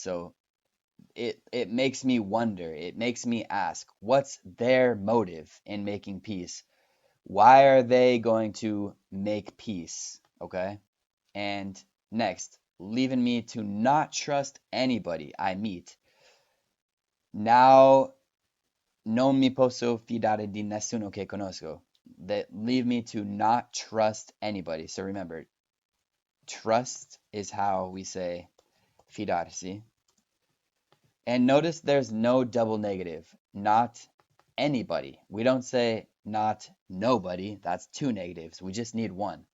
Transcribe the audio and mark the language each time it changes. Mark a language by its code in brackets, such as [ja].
[en] So it makes me wonder, it makes me ask, what's their motive in making peace? Why are they going to make peace? Okay? And next, leaving me to not trust anybody I meet. [it] Now non mi posso fidare di nessuno che conosco. [en] That leave me to not trust anybody. So remember, trust is how we say fidarsi. And notice there's no double negative. Not anybody. We don't say not nobody. That's two negatives. We just need one.